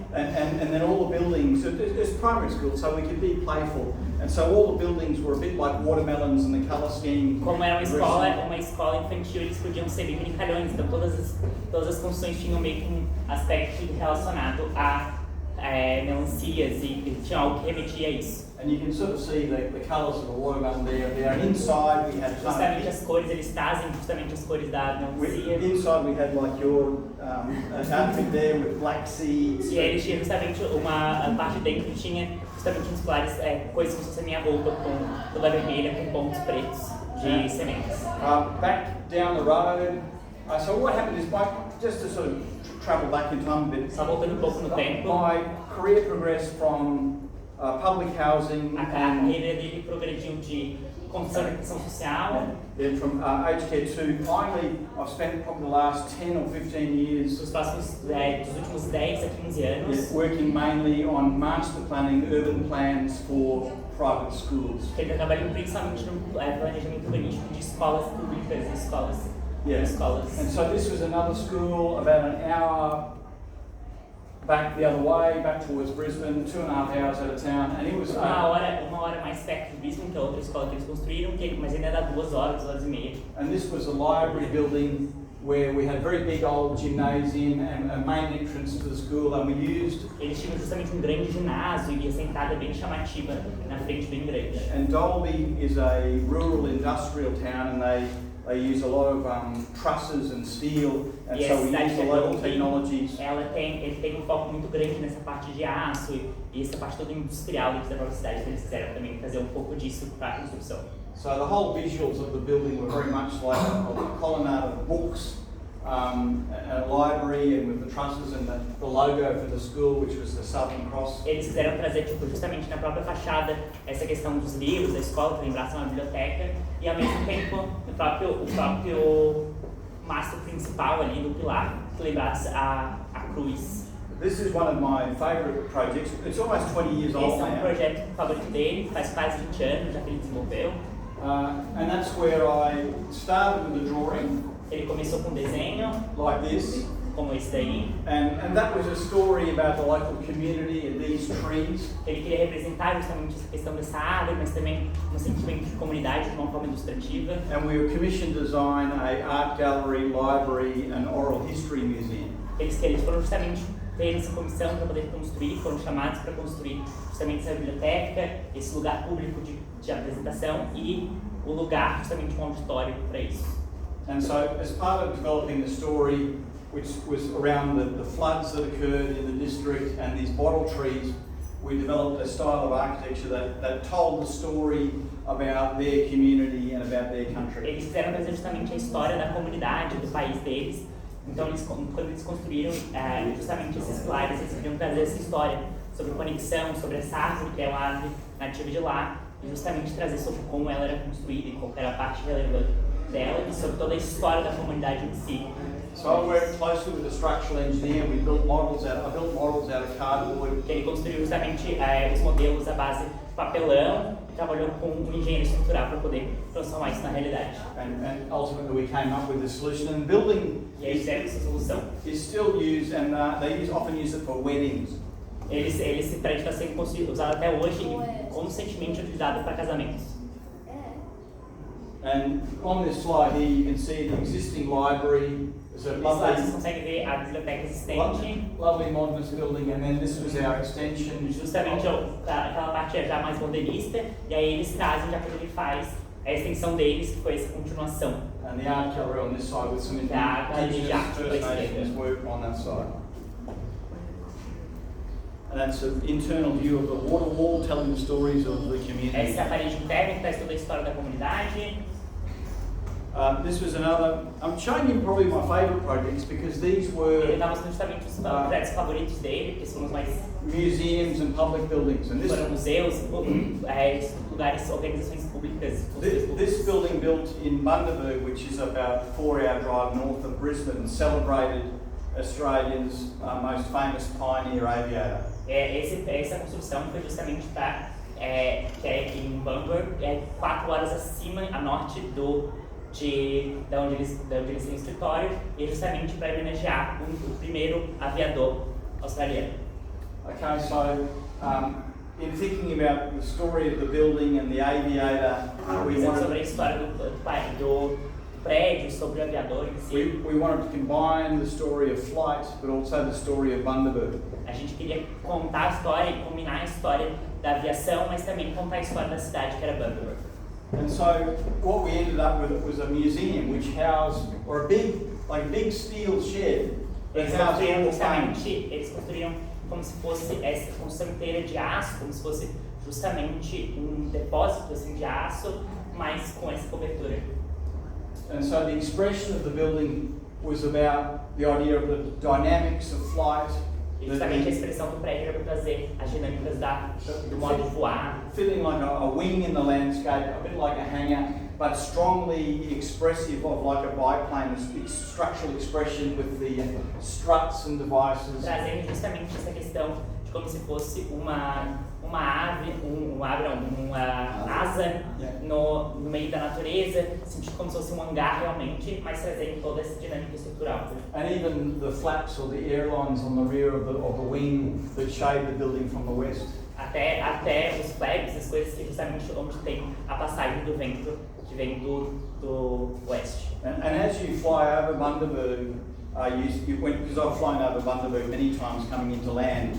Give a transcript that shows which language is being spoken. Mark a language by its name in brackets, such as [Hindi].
[English] And then all the buildings, it's primary school, so we could be playful. And so all the buildings were a bit like watermelons, and the colour scheme. [Portuguese] Como era uma escola infantil, eles podiam ser bem brincalhões, então todas as construções tinham meio que um aspecto relacionado a melancias e tinha algo que remetia a isso. [English] And you can sort of see the colours of the watermelon there. And inside we had [Portuguese] Justamente as cores, eles trazem justamente as cores da melancia. [English] inside we had like your outfit there with black seeds. [Portuguese] E aí eles tinham justamente a parte de dentro tinha justamente uns claros, coisas como se fosse a minha roupa com toda vermelha, com pontos pretos de sementes. [English] Back down the road. So what happened is, just to sort of travel back in time a bit, [Portuguese] Só voltando um pouco no tempo, [English] my career progressed from public housing [Portuguese] a [English] and [Portuguese] carreira dele progrediu de construção de habitação social. [English] then from aged care to finally I've spent probably the last 10 or 15 years [Portuguese] Dos últimos 10 a 15 anos, [English] working mainly on master planning urban plans for private schools. [Portuguese] que ele trabalha principalmente no planejamento urbanístico de escolas públicas e escolas. [English] And so this was another school about an hour back the other way, back towards Brisbane, 2.5 hours out of town, and it was [Portuguese] Uma hora mais perto de Brisbane, que é outra escola que eles construíram, mas ainda dá 2 horas e meia. [English] and this was a library building where we had a very big old gymnasium and a main entrance to the school, and we used, [Portuguese] Eles tinham justamente um grande ginásio e a sentada bem chamativa na frente, bem grande. [English] and Dalby is a rural industrial town, and they use a lot of trusses and steel, and so we use the local technologies. [Portuguese] Ele tem um foco muito grande nessa parte de aço e essa parte toda industrial dentro da própria cidade, que eles quiseram também fazer um pouco disso para a construção. [English] So the whole visuals of the building were very much like a colonnade of books a library and with the trusses and the logo for the school, which was the Southern Cross. [Portuguese] Eles quiseram trazer, tipo, justamente na própria fachada, essa questão dos livros, da escola, que lembrasse uma biblioteca, e ao mesmo tempo o próprio mastro principal ali do pilar, que lembrasse a cruz. [English] This is one of my favourite projects. It's almost 20 years old [Portuguese] Esse é um [English] now. [Portuguese] projeto favorito dele, faz quase 20 anos já que ele desenvolveu. [English] And that's where I started with the drawing, [Portuguese] Ele começou com um desenho, [English] like this. [Portuguese] como esse daí. [English] And that was a story about the local community and these trees. [Portuguese] Ele queria representar justamente essa questão dessa árvore, mas também um sentimento de comunidade de uma forma ilustrativa. [English] And we were commissioned to design a art gallery, library and oral history museum. [Portuguese] Eles foram justamente ter essa comissão para poder construir, foram chamados para construir justamente essa biblioteca, esse lugar público de apresentação e o lugar justamente um auditório para isso. [English] And so as part of developing the story, which was around the floods that occurred in the district and these bottle trees, we developed a style of architecture that told the story about their community and about their country. [Portuguese] Eles quiseram trazer justamente a história da comunidade, do país deles. Então, quando eles construíram justamente esses pilares, eles queriam trazer essa história sobre conexão, sobre essa árvore, que é uma árvore nativa de lá, e justamente trazer sobre como ela era construída e qual era a parte relevante dela, e sobre toda a história da comunidade em si. [English] So I worked closely with a structural engineer. I built models out of cardboard. [Portuguese] Ele construiu justamente os modelos à base de papelão e trabalhou com um engenheiro estrutural para poder transformar isso na realidade. [English] And ultimately we came up with a solution. And building [Portuguese] E aí fizeram essa solução. [English] is still used, and often use it for weddings. [Portuguese] Esse prédio está sendo usado até hoje e constantemente utilizado para casamentos. [English] And on this slide here, you can see the existing library. It's a [Portuguese] Nesse lado vocês [English] lovely, [Portuguese] conseguem ver a biblioteca existente. [English] lovely modernist building, and then this was our extension. [Portuguese] Justamente aquela parte já mais modernista, e aí eles trazem, já que ele faz, a extensão deles, que foi essa continuação. [English] And the art gallery on this side with some Indigenous First Nations work on that side. And that's an internal view of the water wall telling the stories of the community. [Portuguese] Essa é a parede interna que traz toda a história da comunidade. [English] This was another, I'm showing you probably my favourite projects because these [Portuguese] Ele [English] were [Portuguese] está mostrando justamente os projetos favoritos dele, que são os mais [English] museums and public buildings. And [Portuguese] foram museus, lugares, organizações públicas. [English] this building built in Bundaberg, which is about a 4-hour drive north of Brisbane, celebrated Australia's most famous pioneer aviator. [Portuguese] Essa construção foi justamente para, que é em Bundaberg, 4 horas acima, a norte de onde eles têm escritório, e justamente para homenagear o primeiro aviador australiano. [English] Okay, so in thinking about the story of the building and the aviator, we [Portuguese] Pensando sobre a [English] wanted, [Portuguese] história do prédio, sobre o aviador em si, [English] we wanted to combine the story of flight, but also the story of Bundaberg. [Portuguese] a gente queria contar a história e combinar a história da aviação, mas também contar a história da cidade, que era Bundaberg. [English] And so what we ended up with was a museum which housed, or a big steel shed that [Portuguese] Eles [English] housed [Portuguese] construíram [English] all the [Portuguese] justamente, eles construíram como se fosse essa construção inteira de aço, como se fosse justamente um depósito assim, de aço, mas com essa cobertura. [English] And so the expression of the building was about the idea of the dynamics of flight, [Portuguese] E justamente a expressão do prédio era para trazer as dinâmicas do modo de voar, [English] feeling like a wing in the landscape, a bit like a hangar, but strongly expressive of like a biplane, structural expression with the struts and devices. [Portuguese] trazendo justamente essa questão de como se fosse uma ave, uma asa no meio da natureza, sentindo como se fosse um hangar realmente, mas trazendo toda essa dinâmica estrutural. [English] And even the flaps or the airlines on the rear of the wing that shade the building from the west. [Portuguese] Até os flags, as coisas que justamente onde tem a passagem do vento que vem do oeste. [English] And as you fly over Bundaberg, because I've flown over Bundaberg many times coming into land,